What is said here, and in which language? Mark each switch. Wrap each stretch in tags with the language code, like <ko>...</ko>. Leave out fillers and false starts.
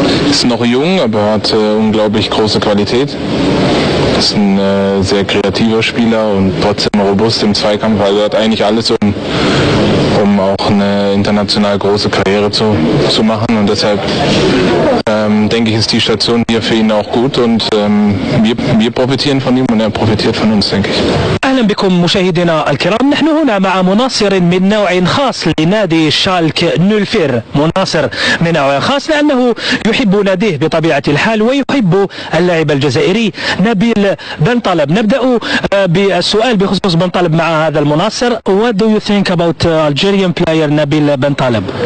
<de>Ist noch jung, aber hat unglaublich große Qualität. Ist ein sehr kreativer Spieler und trotzdem robust im Zweikampf. Also er hat eigentlich alles, um auch eine international große Karriere zu machen und deshalb denke ich, ist die Station hier für ihn auch gut und wir profitieren von ihm und er profitiert von uns, denke ich.</de> <ar>أهلا بكم مشاهدينا الكرام. نحن هنا مع مناصر من نوع خاص لنادي شالك 04. مناصر من نوع خاص لأنه يحب ناديه بطبيعة الحال ويحب اللاعب الجزائري نبيل بن طالب. نبدأ بالسؤال بخصوص بن طالب مع هذا المناصر.</ar> <en>What do you think about Algerian player Nabil Ben Taleb?</en>